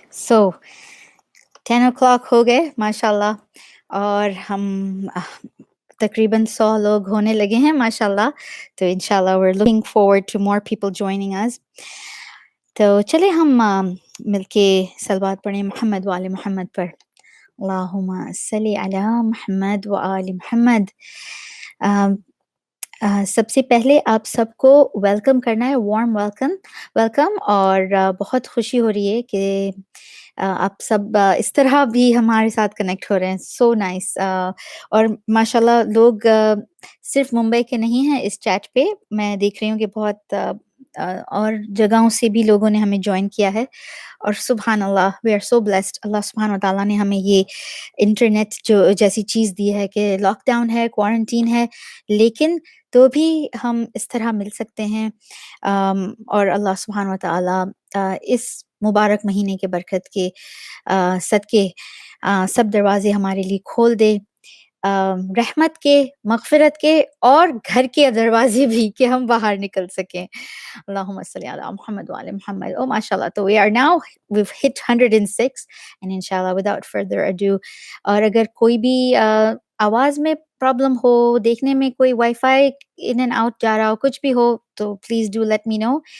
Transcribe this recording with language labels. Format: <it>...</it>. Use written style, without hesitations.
<ur>سو</ur> <en>10 o'clock</en> <ur>ہو گئے ماشاء اللہ، اور ہم تقریباً 100 لوگ ہونے لگے ہیں ماشاء اللہ.</ur> <en>تو ان شاء اللہ we're looking forward to more people joining us.</en> <ur>تو چلے ہم مل کے صلوات پڑھیں محمد وآل محمد پر.</ur> <ar>اللہم صلی علی محمد وآل محمد.</ar> <ur>سب سے پہلے آپ سب کو ویلکم کرنا ہے،</ur> <en>Warm welcome.</en> <ur>اور بہت خوشی ہو رہی ہے کہ آپ سب اس طرح بھی ہمارے ساتھ کنیکٹ ہو رہے ہیں.</ur> <en>So nice.</en> <ur>اور ماشاءاللہ لوگ صرف ممبئی کے نہیں ہیں اس چیٹ پہ، میں دیکھ رہی ہوں کہ بہت اور جگہوں سے بھی لوگوں نے ہمیں جوائن کیا ہے. اور سبحان اللہ،</ur> <en>We are so blessed.</en> <ur>اللہ سبحانہ و تعالیٰ نے ہمیں یہ انٹرنیٹ جو جیسی چیز دی ہے کہ لاک ڈاؤن ہے، کوارنٹین ہے، لیکن تو بھی ہم اس طرح مل سکتے ہیں. اور اللہ سبحانہ و تعالیٰ اس مبارک مہینے کے برکت کے صدقے سب دروازے ہمارے لیے کھول دے، رحمت کے، مغفرت کے، اور گھر کے دروازے بھی کہ ہم باہر نکل سکیں.</ur> <ar>اللہم صلی علی محمد وعلی محمد.</ar> <en>او ماشاء اللہ. تو we are now we've hit 106 and inshallah without further ado.</en> <ur>اور اگر کوئی بھی آواز میں پرابلم ہو، دیکھنے میں کوئی wi fi in and out جا رہا ہو، کچھ بھی ہو، تو</ur> <en>Please do let me know.</en>